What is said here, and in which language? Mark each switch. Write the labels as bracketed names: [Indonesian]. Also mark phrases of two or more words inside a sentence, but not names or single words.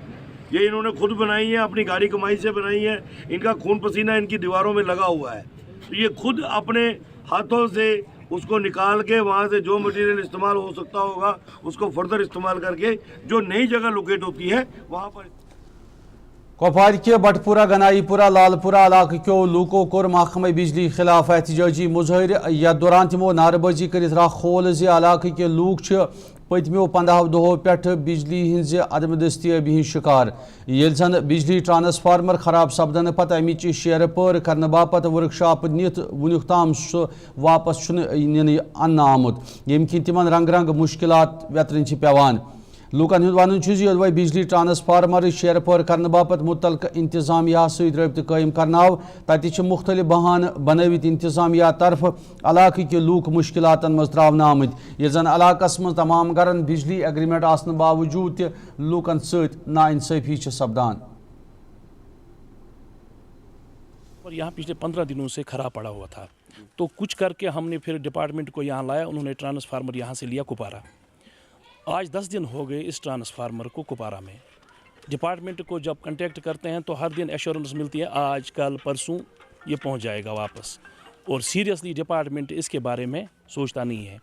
[Hindi] ये इन्होंने खुद बनाई है, अपनी गाड़ी कमाई से बनाई है, इनका खून पसीना इनकी दीवारों में लगा हुआ है। तो ये खुद अपने हाथों से उसको निकाल के वहाँ से जो मटेरियल इस्तेमाल हो सकता होगा उसको फर्दर इस्तेमाल करके जो नई जगह लोकेट होती है वहाँ पर। [Kashmiri] कोपवार के बटपुरा गनाईपुरा लालपुरा इलाके क्यों लूको कोर महकमे बिजली खिलाफ एहतजाजी मुजाहिर। यथ दौरान तमो नारेबाजी कर खोल इलाके के लूक पतमो 15 दहों पे बिजली हज अदम दस्तियाबी हज शिकार। ये जन बिजली ट्रांसफार्मर खराब सपदन पत अमिच शेयर पर करने बापत वर्कशॉप नित वुनुक ताम वापस इन अन्न आमुत, यम कि तिमन रंग रंग मुश्किलात व्यतरन पेवान। लूकन हुंद वन योदवे बिजली ट्रांसफार्मर शेयर पर करने बापत मुतलक इंतजामिया सत रब्त कायम करनाव तत मुख्तलिफ बहान बनवित इंतजामिया तरफ इलाके के लूक मुश्किलातन मज त्रावन आमत। ये जन इलाकस मज तमाम घरन बिजली एग्रीमेंट आसन बावजूद लूकन सत नाइंसाफी सपदान। [Hindi] और यहाँ पिछले 15 दिनों से खराब पड़ा हुआ था, तो कुछ करके हमने फिर डिपार्टमेंट को यहाँ लाया, उन्होंने ट्रांसफार्मर यहाँ से लिया कुपारा। आज 10 दिन हो गए इस ट्रांसफार्मर को कुपारा में। डिपार्टमेंट को जब कांटेक्ट करते हैं तो हर दिन एश्योरेंस मिलती है आज कल परसों ये पहुंच जाएगा वापस, और सीरियसली डिपार्टमेंट इसके बारे में सोचता नहीं है।